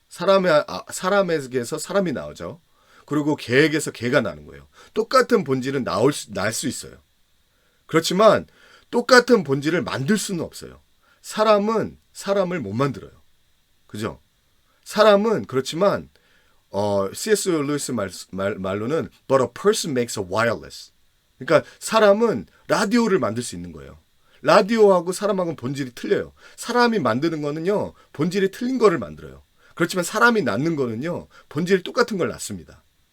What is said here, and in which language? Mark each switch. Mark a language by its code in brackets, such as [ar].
[ko] 사람에게서 사람이 나오죠. 그리고 개에게서 개가 나는 거예요. 똑같은 본질은 날 수 있어요. 그렇지만 똑같은 본질을 만들 수는 없어요. 사람은 사람을 못 만들어요. 그죠? 사람은 그렇지만 C.S. 루이스 말로는 [en] But a person makes a wireless. [ko] 그러니까 사람은 라디오를 만들 수 있는 거예요. 라디오하고 사람하고는 본질이 틀려요. 사람이 만드는 거는요, 본질이 틀린 거를 만들어요. 그렇지만 사람이 낳는 거는요, 본질이 똑같은 걸 낳습니다.